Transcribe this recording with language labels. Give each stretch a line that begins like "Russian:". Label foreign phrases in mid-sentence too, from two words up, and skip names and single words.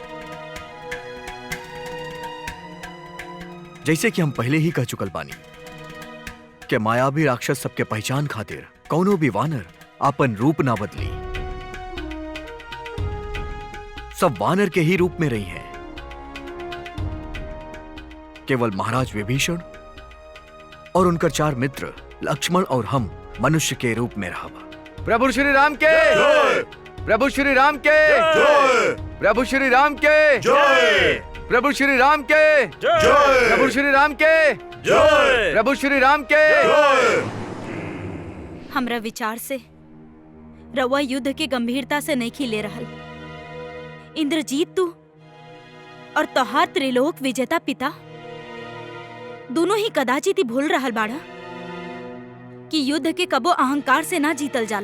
Bhojpuri: जैसे कि हम पहले ही कह चुकल बानी कि मायावी राक्षस सबके पहचान खातिर कौनो भी वानर अपन रूप ना बदली, सब वानर के ही रूप में रही हैं। केवल महाराज विभीषण और उनकर 4 मित्र लक्ष्मण और हम मनुष्य के रूप में रहब। प्रभु श्री राम के जय। प्रभु श्री राम के जय। प्रभु श्री राम के जय। प्रभु श्री राम के जय। प्रभु श्री राम के जय। प्रभु श्री राम के जय। हमरा विचार से रउआ युद्ध के गंभीरता से नहीं खिले रहल। इंद्रजीत तू और तोहार त्रिलोक विजेता पिता दोनों ही कदाचित ही भूल रहल बाड़ा कि युद्ध के कबो अहंकार से ना जीतल जाला।